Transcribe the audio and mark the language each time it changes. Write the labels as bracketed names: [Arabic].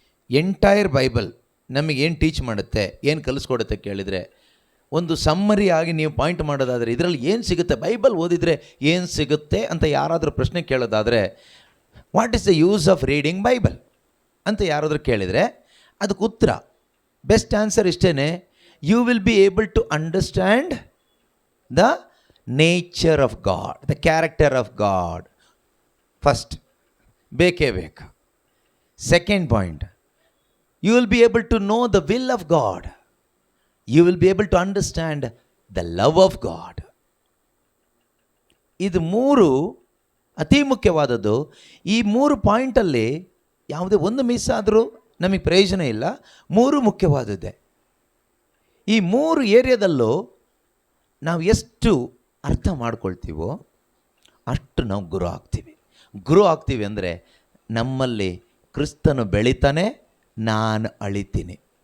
[Kannada] Entire Bible ನಮಗೇನು teach ಮಾಡುತ್ತೆ, ಏನು ಕಲಿಸ್ಕೊಡುತ್ತೆ ಕೇಳಿದರೆ, ಒಂದು ಸಮ್ಮರಿ ಆಗಿ ನೀವು ಪಾಯಿಂಟ್ ಮಾಡೋದಾದರೆ ಇದರಲ್ಲಿ ಏನು ಸಿಗುತ್ತೆ, ಬೈಬಲ್ ಓದಿದರೆ ಏನು ಸಿಗುತ್ತೆ ಅಂತ ಯಾರಾದರೂ ಪ್ರಶ್ನೆ ಕೇಳೋದಾದರೆ, [English] what is the use of reading Bible [Kannada] ಅಂತ ಯಾರಾದರೂ ಕೇಳಿದರೆ ಅದಕ್ಕೆ ಉತ್ತರ, ಬೆಸ್ಟ್ ಆನ್ಸರ್ ಇಷ್ಟೇ, [English] You will be able to understand the nature of God, the character of God. [Kannada] First ಬೇಕೇ ಬೇಕು. Second point, [English] you will be able to know the will of God. You will be able to understand the love of God. [Kannada] ಇದು ಮೂರು ಅತಿ ಮುಖ್ಯವಾದದ್ದು. ಈ ಮೂರು ಪಾಯಿಂಟಲ್ಲಿ ಯಾವುದೇ ಒಂದು ಮಿಸ್ ಆದರೂ ನಮಗೆ ಪ್ರಯೋಜನ ಇಲ್ಲ. ಮೂರು ಮುಖ್ಯವಾದದ್ದೇ. ಈ ಮೂರು ಏರಿಯಾದಲ್ಲೂ ನಾವು ಎಷ್ಟು ಅರ್ಥ ಮಾಡ್ಕೊಳ್ತೀವೋ ಅಷ್ಟು ನಾವು ಗುರು ಆಗ್ತೀವಿ ಅಂದರೆ ನಮ್ಮಲ್ಲಿ ಕ್ರಿಸ್ತನು ಬೆಳಿತಾನೆ, ನಾನು ಅಳಿತೀನಿ.